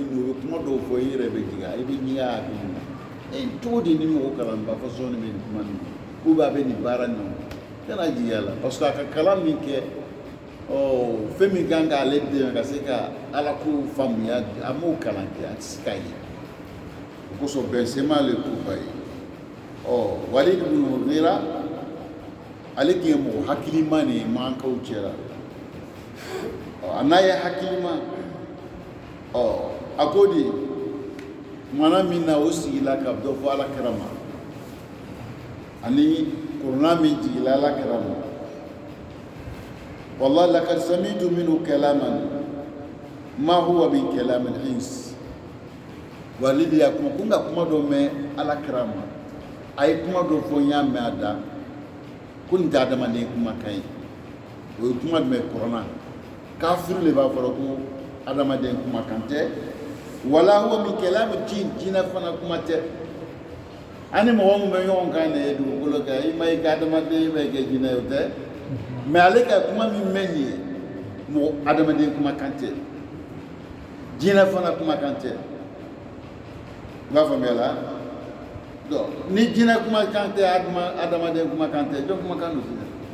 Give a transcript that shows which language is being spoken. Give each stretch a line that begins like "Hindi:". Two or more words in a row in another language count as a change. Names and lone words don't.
Bambara: ninnu u bɛ kuma dɔw fɔ i yɛrɛ bɛ jigin i bɛ ɲinɛ a hakili la cogo di ni mɔgɔ kalanba façon bɛ nin kuma nin
French: ou bien
Bambara: a bɛ nin baara nin kana jigin a la
French: parce que
Bambara: a ka kalan min kɛ fɛn min kan k'ale dɛmɛ ka se ka ala ko faamuya a m'o kalan kɛ a tɛ se k'a ye o kosɔn bɛnsɛn m'ale ko ba ye Walid ibn Mughira ale tun ye mɔgɔ hakilima de ye mankaw cɛla a n'a ye hakilima a ko de kumana min na o sigila ka dɔ fɔ alakira ma ani kuranɛ min jigila alakira ma
Arabic: والله لقد سمعت منه كلاما ما هو من كلام الإنس
Bambara: Walid ya kuma ko n ka kuma dɔ mɛn alakira ma a ye kuma dɔ fɔ n y'a mɛn a da ko nin tɛ adamaden kumakan ye o ye kuma jumɛn kuranɛ kafiri le b'a fɔra ko adamaden kumakan tɛ wala
Arabic: هو من كلام جن
Bambara: jinɛ fana kuma tɛ ani mɔgɔ min bɛ ɲɔgɔn kan de ye dugukolo kan i ma i ka adamaden bɛ kɛ jinɛ ye o tɛ mais ale ka kuma min mɛn nin ye mɔgɔ adamaden kumakan tɛ jinɛ fana kumakan tɛ i b'a faamuya la donc ni jinɛ kumakan tɛ adamaden kumakan tɛ jɔn kumakan don sisan